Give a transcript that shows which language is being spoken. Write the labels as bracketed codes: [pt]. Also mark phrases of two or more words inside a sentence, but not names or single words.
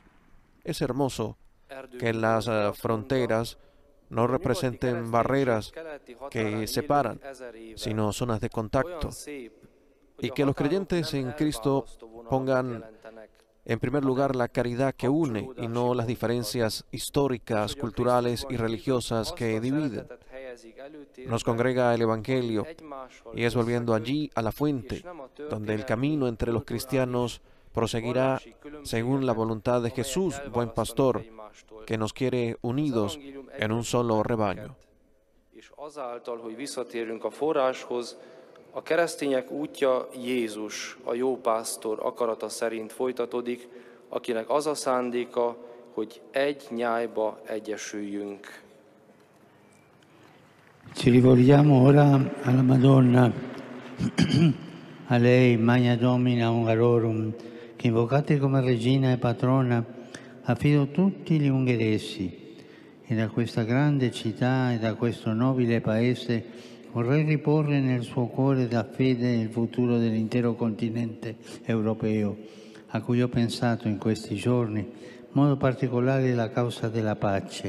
[es] Es hermoso que las fronteras no representen barreras que separan, sino zonas de contacto, y que los creyentes en Cristo pongan en primer lugar la caridad que une y no las diferencias históricas, culturales y religiosas que dividen. Nos congrega el Evangelio y es volviendo allí a la fuente, donde el camino entre los cristianos proseguirá según la voluntad de Jesús, buen pastor, que nos quiere unidos en un solo rebaño. [hu] A keresztények útja Jézus, a jó pásztor akarata szerint folytatódik, akinek az a szándéka, hogy egy nyájba egyesüljünk. [it] Ci rivolgiamo ora alla Madonna, a lei, [la] Magna Domina Hungarorum, [it] che invocate come regina e patrona, affido tutti gli ungheresi. E da questa grande città e da questo nobile paese vorrei riporre nel suo cuore la fede e il futuro dell'intero continente europeo, a cui ho pensato in questi giorni, in modo particolare la causa della pace.